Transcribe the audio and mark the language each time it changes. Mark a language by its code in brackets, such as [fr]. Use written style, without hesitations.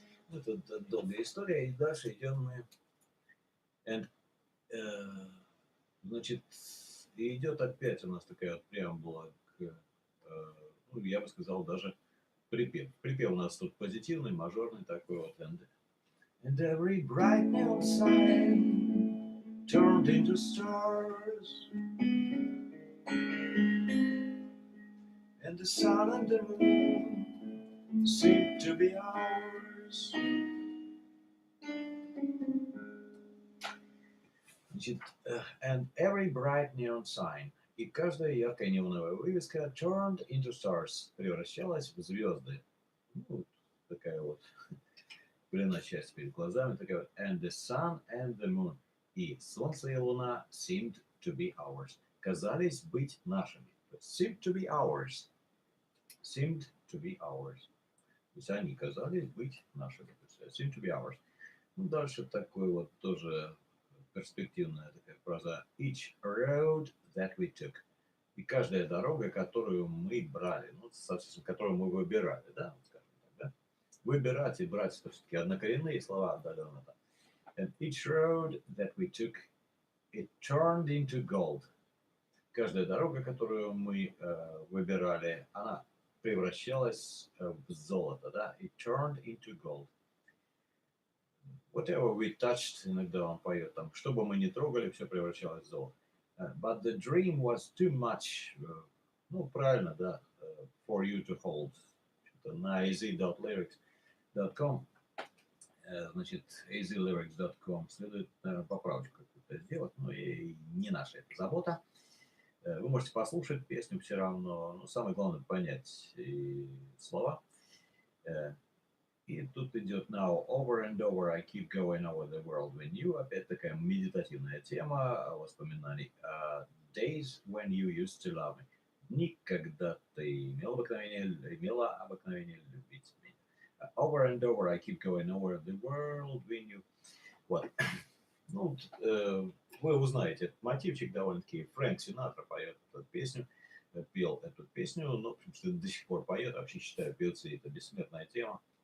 [ru] Это долгая история, и дальше идем мы. And, значит, и идет опять у нас такая вот преамбула к, ну, я бы сказал, даже припев. Припев у нас тут позитивный, мажорный такой вот. [en] And every bright neon sign turned into stars. And the sun and the moon seemed to be ours. And every bright neon sign, [ru] и каждая яркая неоновая вывеска [en] turned into stars, [ru] превращалась в звезды. Ну, такая вот пелена часть перед глазами, такая вот. [en] And the sun and the moon, [ru] и солнце и луна [en] seemed to be ours, [ru] казались быть нашими. [en] Seemed to be ours. Seemed to be ours. [ru] То есть они казались быть нашими. [en] Seemed to be ours. [ru] Ну, дальше такой вот тоже перспективная такая фраза. [en] Each road that we took. [ru] И каждая дорога, которую мы брали, ну, соответственно, которую мы выбирали, да, скажем так, да. Выбирать и брать, это все-таки однокоренные слова отдаленно. [en] And each road that we took, it turned into gold. [ru] Каждая дорога, которую мы выбирали, она превращалась в золото, да. [en] It turned into gold. Whatever we touched, [ru] иногда он поет там, что бы мы ни трогали, все превращалось в золото. [en] But the dream was too much, [ru] ну, правильно, да, [en] for you to hold. [ru] На az.lyrics.com, значит, azlyrics.com, следует, наверное, поправочку какую-то сделать, но и не наша это забота. Вы можете послушать песню все равно, но самое главное понять и слова. И тут идет [en] now over and over, I keep going over the world when you. [ru] Опять такая медитативная тема воспоминаний. [en] Days when you used to love me. [ru] Дни, когда ты имела обыкновение любить меня. [en] Over and over, I keep going over the world when you. [ru] Вот. Ну, вы узнаете этот мотивчик довольно-таки. Фрэнк Синатра поет эту песню, пел эту песню, но, в принципе, до сих пор поет. Вообще считаю, певцы — это бессмертная тема.